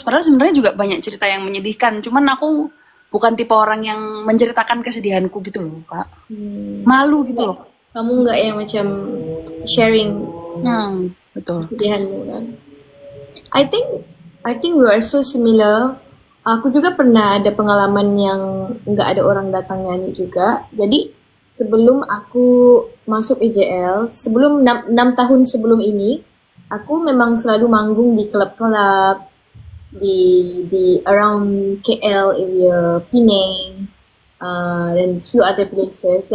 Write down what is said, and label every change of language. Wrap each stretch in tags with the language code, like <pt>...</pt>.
<id>Padahal sebenarnya juga banyak cerita yang menyedihkan. Cuman aku bukan tipe orang yang menceritakan kesedihanku gitu loh kak. Malu gitu loh. Kamu nggak yang macam sharing Betul. kesedihanmu kan?</id> <en>I think we are so similar.</en> <id>Aku juga pernah ada pengalaman yang nggak ada orang datang nyanyi juga. Jadi sebelum aku masuk EJL, sebelum 6 tahun sebelum ini, aku memang selalu manggung di klub-klub di</id> <en>around KL area,</en> <id>Penang, dan</id> <en>few other places.</en>